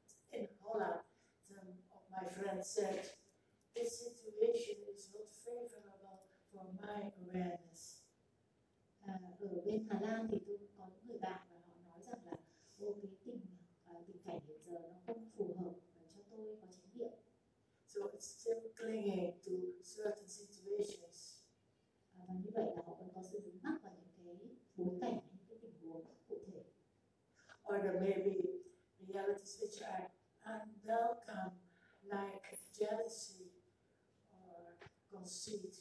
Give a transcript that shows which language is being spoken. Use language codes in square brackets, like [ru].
[en] In Holland, some of my friends said, this situation is not favorable for my awareness. [vi] Ở bên Hà Lan thì tôi có người bạn và họ nói rằng là ô cái tình cảnh hiện giờ nó không phù hợp cho tôi có chánh niệm. [en] So it's still clinging to certain situations. [vi] Và như vậy là họ vẫn có sự dính mắc vào những cái bối cảnh, những cái tình huống cụ thể. [en] Or the maybe realities which are unwelcome, like jealousy or conceit.